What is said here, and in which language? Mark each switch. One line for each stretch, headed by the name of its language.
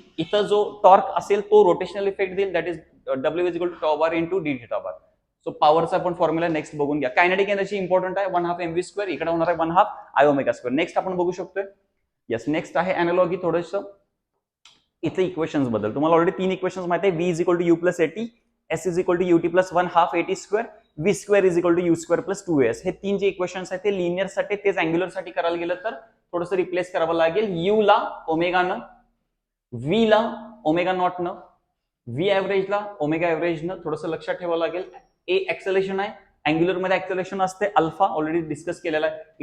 Marathi: इथं जो टॉर्क असेल तो रोटेशनल इफेक्ट देईल,
English: That is W is equal to τ bar into dθ/.
Marathi: So पॉवरचा पण फॉर्म्युला नेक्स्ट बघून घ्या. कायनेटिक एनर्जी इंपॉर्टंट आहे, 1/2 mv², इकडे होणार आहे 1/2 I⍵². नेक्स्ट आपण बघू शकतोय. येस, नेक्स्ट आहे अॅनालॉगी. थोडंसं इथे इक्वेशन्स बद्दल तुम्हाला ऑलरेडी 3 इक्वेशन्स माहिती आहे.
English: v is equal to u plus at, S is equal to UT plus 1/2 AT square, V square is equal to U square plus 2as.
Marathi: हे तीन जे इक्वेशन्स आहेत ते लिनियर साठी, तेच अँग्युलर साठी करायला गेलं तर थोडंसं रिप्लेस करावं लागेल. यू ला ओमेगा न, व्ही ला ओमेगा नॉट न, व्ही ऍव्हरेज ला ओमेगा ऍव्हरेज न थोडंसं लक्षात ठेवावं लागेल. ए ऍक्सेलरेशन आहे, अँग्युलर मध्ये ऍक्सेलरेशन असते अल्फा, ऑलरेडी डिस्कस केलेला आहे.